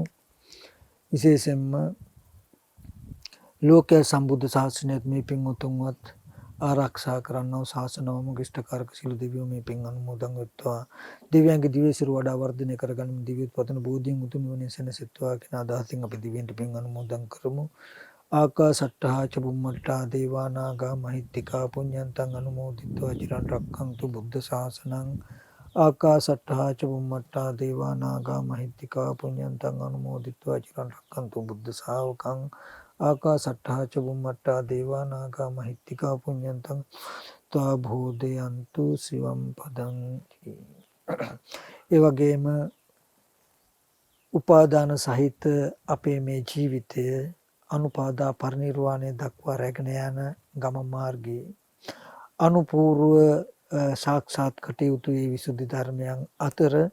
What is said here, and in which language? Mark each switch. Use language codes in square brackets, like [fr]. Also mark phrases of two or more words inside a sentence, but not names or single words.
[si] විශේෂයෙන්ම ලෝකයේ සම්බුද්ධ ශාසනයත් මේ පින් උතුම්වත් ආරක්ෂා කරන්නව ශාසනවම ඉෂ්ඨකාරක සියලු දෙවියෝ මේ පින් අනුමෝදන් වෙත්වා. දිව්‍යංග දිව්‍යසිර වඩා වර්ධනය කරගන්න දිව්‍යෝත්පන්න බෝධියෙන් උතුම් නිවන සැනසෙත්වා කියන අදහසින් අපි දිව්‍යන්ට පින් අනුමෝදන් කරමු. [pi] ආකාසට්ඨා ච බුම්මට්ඨා දේවා නාග මහිත්‍තිකා පුඤ්ඤන්තං අනුමෝදිත්වා චිරන් රක්ඛන්තු බුද්ධ ශාසනං ආකාසට්ඨා ච බුම්මට්ඨා දේවා නාග මහිත්‍තිකා පුඤ්ඤන්තං අනුමෝදිත්වා චිරන් රැක්කන්තු බුද්ධ ශාවකං ආකාසට්ඨා ච බුම්මට්ඨා දේවා නාග මහිත්‍තිකා පුඤ්ඤන්තං ත්වා භූදයන්තු සිවම් පදං. [si] ඒ වගේම උපාදාන සහිත අපේ මේ ජීවිතය අනුපාදා පරිනිර්වාණය දක්වා රැගෙන යන ගම මාර්ගයේ අනුපූර්ව සාක්ෂාත් කටයුතු මේ විසුද්ධි ධර්මයන් අතර